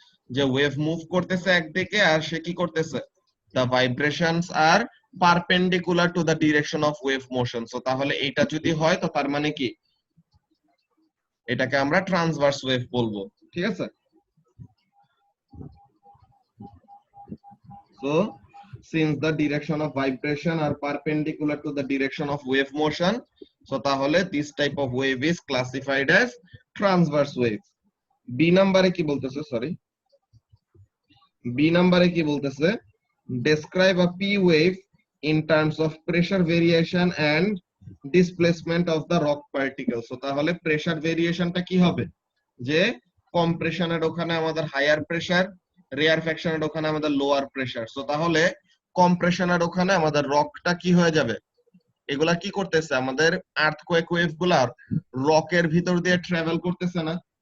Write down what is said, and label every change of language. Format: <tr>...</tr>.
<bn>যে wave move করতেছে একদিকে আর সে কি করতেছে?</bn> <en>The vibrations are perpendicular to the direction of wave motion.</en> <bn>So তাহলে এটা যদি হয় তো তার মানে কি? এটাকে আমরা ট্রান্সভার্স ওয়েভ বলবো, ঠিক আছে।</bn> <en>So since the direction of vibration are perpendicular to the direction of wave motion, so তাহলে this type of wave is classified as transverse wave.</en> <bn>B নাম্বারে কি বলতেছে? সরি, B নাম্বারে কি বলতেছে?</bn> <en>describe a P wave in terms of pressure variation and displacement of the rock particles.</en> <bn>so তাহলে pressure ভেরিয়েশনটা কি হবে? যে কম্প্রেশনের ওখানে আমাদের হায়ার প্রেসার, রেয়ারফ্যাকশনের ওখানে আমাদের লোয়ার প্রেসার। সো তাহলে কম্প্রেশনের ওখানে আমাদের রকটা কি হয়ে যাবে? এগুলা কি করতেছে? আমাদের আর্থকোয়েক ওয়েভ গুলা রকের ভিতর দিয়ে ট্রাভেল করতেছে না?</bn>